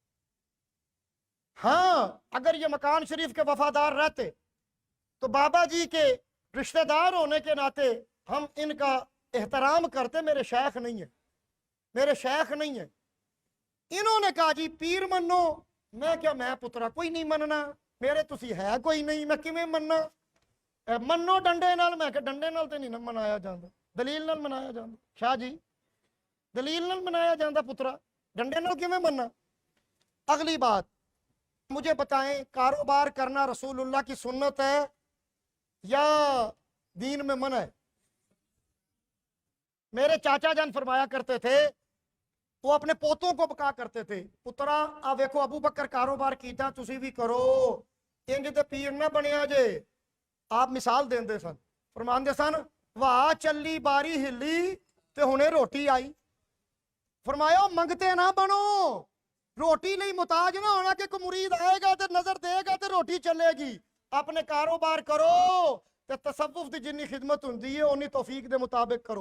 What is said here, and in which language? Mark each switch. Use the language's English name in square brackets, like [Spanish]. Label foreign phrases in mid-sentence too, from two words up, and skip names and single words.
[Urdu] ہاں اگر یہ مکان شریف کے وفادار رہتے تو بابا جی کے رشتہ دار ہونے کے ناطے ہم ان کا احترام کرتے، میرے شیخ نہیں ہیں، میرے شیخ نہیں ہیں۔ [Punjabi] انہوں نے کہا جی پیر منو، میں کیا میں پترا کوئی نہیں مننا، میرے تسی ہے کوئی نہیں، میں کیویں مننا؟ منو ڈنڈے نال، میں کہ ڈنڈے نال تے نہیں منایا جاندا، دلیل نال منایا جاندا۔ شاہ جی دلیل نال منایا جاندا پترا، ڈنڈے نال کیویں مننا؟ [Urdu] اگلی بات مجھے بتائیں، کاروبار کرنا رسول اللہ کی سنت ہے یا دین میں منع ہے؟ میرے چاچا جان فرمایا کرتے تھے، وہ اپنے پوتوں کو بکا کرتے تھے، [Punjabi] پترا آ ویکھو ابو بکر کاروبار کیتا تسی بھی کرو، انج تے پیر نہ بنیا جے۔ آپ مثال دیندے سن، فرماندے سن واہ چلی باری ہلی تے ہنے روٹی آئی۔ فرمایا منگتے نہ بنو، روٹی لئی محتاج نہ ہونا کہ کوئی مرید آئے گا تے نظر دے گا تے روٹی چلے گی۔ اپنے کاروبار کرو تے تصوف دی جنی خدمت ہوندی ہے انی توفیق دے مطابق کرو۔